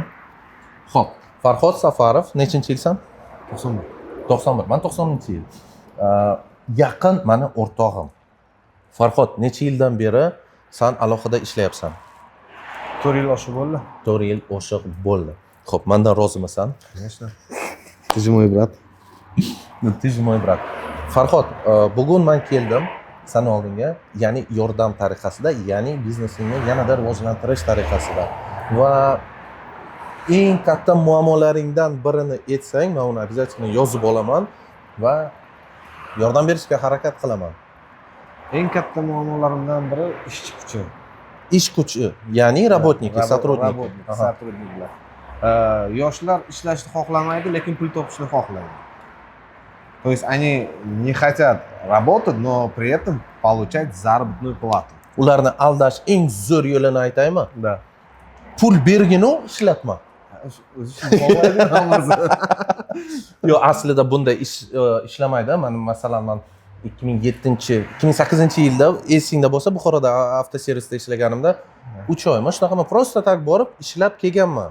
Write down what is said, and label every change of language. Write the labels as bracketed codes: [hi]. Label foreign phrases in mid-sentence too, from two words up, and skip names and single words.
[uz] Xo'p, Farhod Safarov, nechinchi yilsan? 91. 91. Men 90-yil. Yaqin meni o'rtog'im. Farhod, necha yildan beri sen alohida ishlayapsan? 4 yil oshiq bo'ldi. 4 yil oshiq bo'ldi. Xo'p, mendan rozimisan? [ru] Конечно. Ты же мой брат. Ты же mой брат. [uz] Farhod, bugun men keldim sana oldinga, ya'ni yordam tariqasida, ya'ni biznesingni yanada rivojlantirish tariqasida. Va eng katta muammolaringdan birini aytsang, men uni обязательно yozib olaman va yordam berishga harakat qilaman. Eng katta muammolarimdan biri ishchi kuchi. Ish kuchi, ya'ni [ru] работники, сотрудники. Сотрудникlar. [uz] Yoshlar ishlashni xohlamaydi, lekin pul topishni xohlaydi. [ru] То есть они не хотят работать, но при этом получать заработную плату. [uz] Ularni aldash eng zo'r yo'lini aytaymi? [ru] Да. [uz] Pul berginu ishlatma. Yo'q, aslida bunday ishlamaydi. Mana masalan men 2008-yilda esingda bo'lsa Buxoroda avtoservisda ishlaganimda 3 oy men shunaqa [ru] просто так [uz] borib ishlab kelganman.